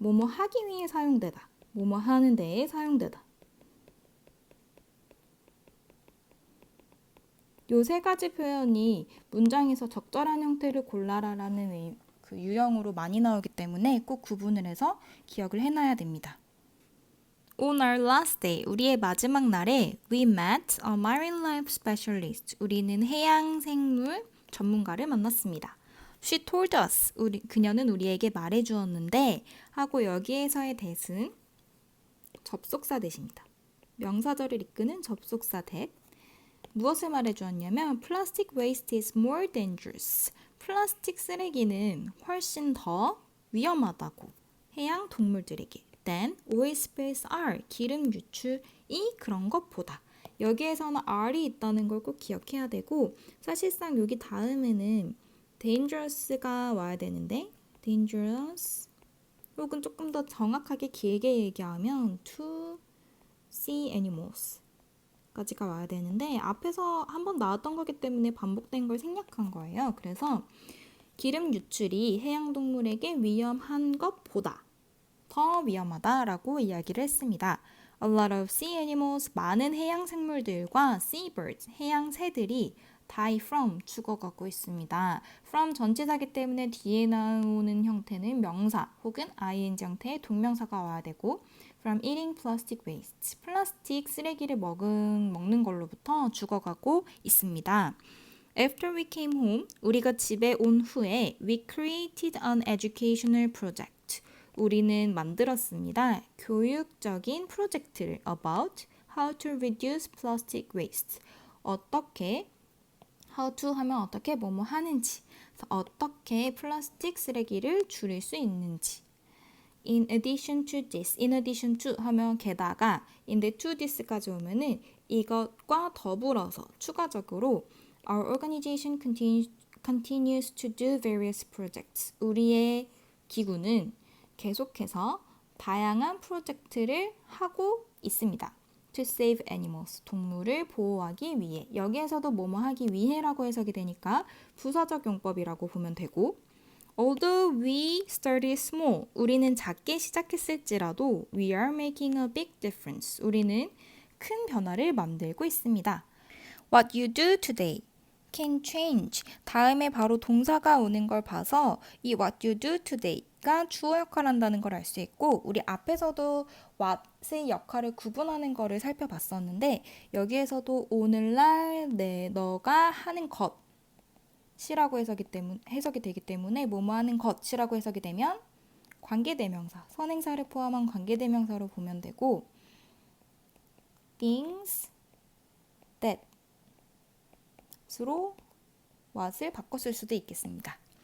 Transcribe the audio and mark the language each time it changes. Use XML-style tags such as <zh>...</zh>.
<ko>뭐뭐 하기 위해 사용되다. 뭐뭐 하는 데에 사용되다. 요 세 가지 표현이 문장에서 적절한 형태를 골라라라는 그 유형으로 많이 나오기 때문에 꼭 구분을 해서 기억을 해놔야 됩니다.</ko> <en>On our last day,</en> <ko>우리의 마지막 날에</ko> <en>we met a marine life specialist.</en> <ko>우리는 해양 생물 전문가를 만났습니다.</ko> <en>She told us.</en> <ko>그녀는 우리에게 말해주었는데 하고 여기에서의 that은 접속사 that입니다. 명사절을 이끄는 접속사 that. 무엇을 말해주었냐면</ko> <en>Plastic waste is more dangerous.</en> <ko>플라스틱 쓰레기는 훨씬 더 위험하다고 해양 동물들에게</ko> <en>than oil spills are.</en> <ko>기름 유출이 그런 것보다. 여기에서는 R이 있다는 걸 꼭 기억해야 되고 사실상 여기 다음에는 dangerous가 와야 되는데 dangerous 혹은 조금 더 정확하게 길게 얘기하면</ko> <en>to see animals</en> <ko>까지가 와야 되는데 앞에서 한번 나왔던 거기 때문에 반복된 걸 생략한 거예요. 그래서 기름 유출이 해양동물에게 위험한 것보다 더 위험하다라고 이야기를 했습니다.</ko> <en>A lot of sea animals,</en> <ko>많은 해양 생물들과</ko> <en>seabirds,</en> <ko>해양 새들이</ko> <en>die from,</en> <ko>죽어가고 있습니다. from 전치사기 때문에 뒤에 나오는 형태는 명사 혹은 ing 형태의 동명사가 와야 되고</ko> <en>from eating plastic waste,</en> <ko>플라스틱 쓰레기를 먹는 걸로부터 죽어가고 있습니다.</ko> <en>After we came home,</en> <ko>우리가 집에 온 후에</ko> <en>we created an educational project.</en> <ko>우리는 만들었습니다. 교육적인 프로젝트를</ko> <en>about how to reduce plastic waste.</en> <ko>어떻게 how to 하면 어떻게 뭐뭐 하는지, 어떻게 플라스틱 쓰레기를 줄일 수 있는지.</ko> <en>In addition to this, in addition to 하면 게다가, 인데 to this까지 오면은</en> <ko>이것과 더불어서 추가적으로</ko> <en>our organization continues to do various projects.</en> <ko>우리의 기구는 계속해서 다양한 프로젝트를 하고 있습니다.</ko> <en>To save animals,</en> <ko>동물을 보호하기 위해. 여기에서도 뭐뭐 하기 위해라고 해석이 되니까 부사적 용법이라고 보면 되고,</ko> <en>Although we started small,</en> <ko>우리는 작게 시작했을지라도</ko> <en>we are making a big difference.</en> <ko>우리는 큰 변화를 만들고 있습니다.</ko> <en>What you do today can change.</en> <ko>다음에 바로 동사가 오는 걸 봐서 이</ko> <en>what you do today</en> <ko>가 주어 역할을 한다는 걸 알 수 있고, 우리 앞에서도 what의 역할을 구분하는 거를 살펴봤었는데 여기에서도 오늘날 너가 하는 것이라고 해석이 되기 때문에 뭐뭐 하는 것이라고 해석이 되면 관계대명사, 선행사를 포함한 관계대명사로 보면 되고 things that 으로 what을 바꿔 쓸 수도 있겠습니다.</ko>